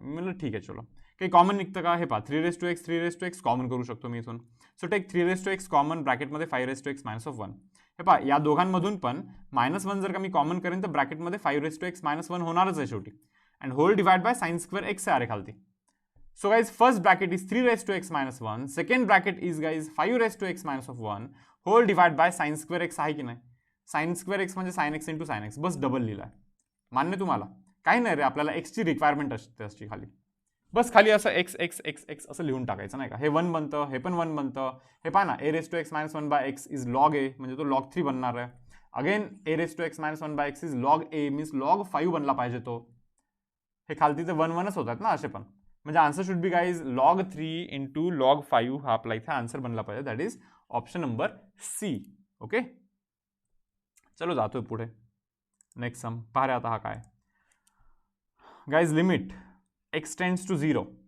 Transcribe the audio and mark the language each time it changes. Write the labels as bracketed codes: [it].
[mr] मी म्हणलं ठीक आहे चलो, काही कॉमन निघतं का, हे पहा 3 रेस टू एक्स कॉमन करू शकतो मी इथून. [en] so take 3 raise to x common, [mr] ब्रॅकेटमध्ये 5 raise to x minus of 1. हे पहा या दोघांमधून पण -1 जर का मी कॉमन करेन तर ब्रॅकेटमध्ये 5 रेस टू एक्स -1 होणारच आहे शेवटी, and hole divide by sine square x आहे खालती. [en] So guys, first bracket is 3 raised to x minus 1. Second bracket is guys 5 raised to x minus of 1. Whole divide by sin square x [mr] आहे की नाही. [en] sin square x म्हणजे sin x into sin x. [mr] बस double लिहिलाय. मान्य तुम्हाला? काही नाही रे, आपल्याला x ची रिक्वायरमेंट असते असते खाली. बस खाली असं x x x x असं लिहून टाकायचं नाही का. हे 1 बनतं, हे पण 1 बनतं. हे पहा ना, [en] a raised to x minus 1 by x is log a, [mr] म्हणजे तो log 3 बनणार आहे. [en] again a raised to x minus 1 by x is log a, means log 5 [mr] बनला पाहिजे तो. हे खालती ते 1 1च होतात ना असे पण, म्हणजे [en] answer should be guys [mr] log 3 into log 5 हा आपला इथे आन्सर बनला पाहिजे. [en] That is option number C. Okay, [mr] चलो जातोय पुढे. [en] next sum [mr] पहा रे आता हा काय [en] Guys, limit x tends to 0.